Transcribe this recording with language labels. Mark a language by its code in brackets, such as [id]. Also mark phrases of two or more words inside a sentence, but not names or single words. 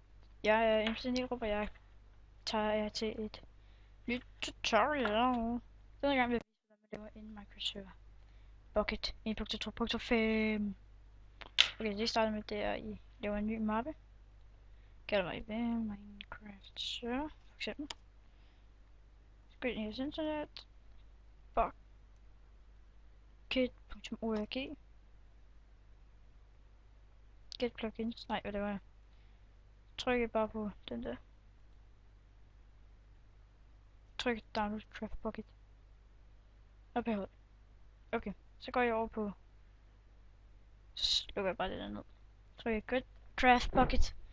[da] Jeg er MC Nilrup, og jeg tager jer til et nyt tutorial. Denne gang vil jeg vise, hvordan man laver en Minecraft server. Bucket 1.2.5. Okay, det starter med, det er, at I laver en ny mappe. Kalder mig Minecraft server, for eksempel. Så går I ind i jeres internet. Bucket.org. [en] Get plugins. [da] Nej, hvad det var. Tryk bare på den der. Tryk download craft bucket. Og behold. Okay, så går jeg over på. Så lukker jeg bare det der ned. Trykker Good Craft Bucket.